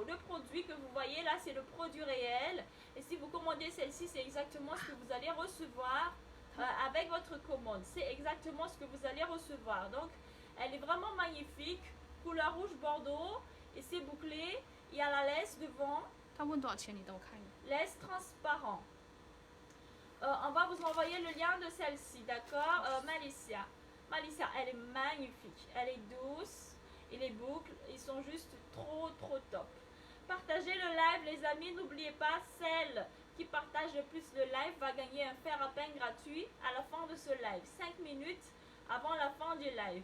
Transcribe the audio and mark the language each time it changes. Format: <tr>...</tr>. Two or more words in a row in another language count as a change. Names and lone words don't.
<fr>Le produit que vous voyez là, c'est le produit réel. Et si vous commandez celle-ci, c'est exactement ce que vous allez recevoir avec votre commande. C'est exactement ce que vous allez recevoir. Donc, elle est vraiment magnifique. Couleur rouge bordeaux. Et c'est bouclé. Il y a la laisse devant.</fr> <zh>他问多少钱？你等我看一眼。</zh> <fr>Laisse transparent. On va vous envoyer le lien de celle-ci, d'accord? Malicia. Malicia, elle est magnifique. Elle est douce. Et les boucles, ils sont juste trop top. Partagez le live les amis, n'oubliez pas, celle qui partage le plus le live va gagner un fer à pain gratuit à la fin de ce live, 5 minutes avant la fin du live.</fr>